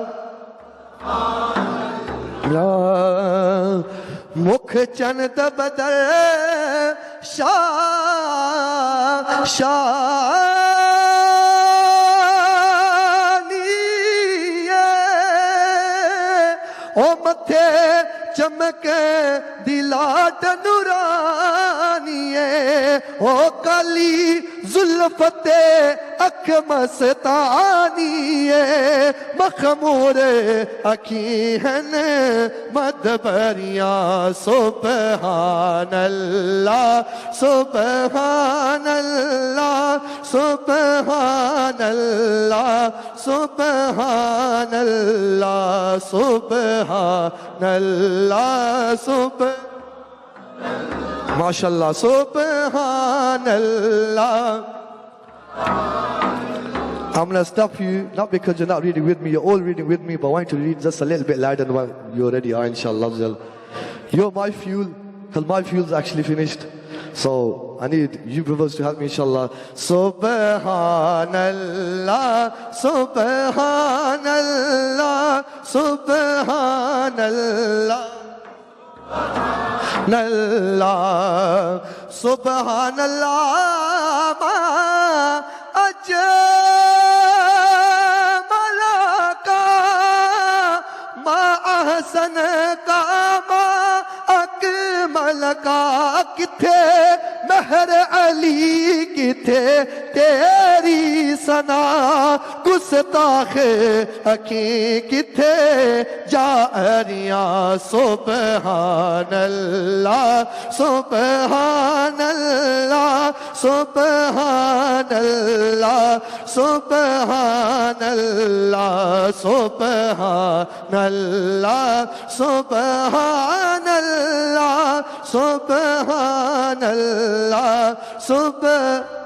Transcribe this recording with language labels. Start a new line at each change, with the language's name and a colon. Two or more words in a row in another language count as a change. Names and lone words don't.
Punjabi: مکھ چند بدل شانی او متھے چمکے دلاٹ نورانی او کالی زلفت اکھ مستانی مخمور اکھیں مدبریاں
Arabic: سبحان اللہ سبحان اللہ سبحان اللہ سبحان اللہ سبحان اللہ ما شاء الله، سبحان الله.
English: I'm going to stop you, not because you're not reading with me, you're all reading with me, but I want you to read just a little bit louder than what you already are, inshallah. You're my fuel, because my fuel's actually finished. So I need you brothers to help me, inshallah.
Arabic: سبحان الله، سبحان الله. سبحان اللہ اللہ سبحان اللہ ما اجمل کا ما احسن کا ما اکمل کا
Punjabi: کتھے مہر علی کتھے تیری ثنا گستاخ اکھیں کتھے جاریاں
Arabic: سبحان اللہ سبحان اللہ سبحان اللہ سبحان اللہ سبحان اللہ سبحان اللہ سبحان اللہ سبحان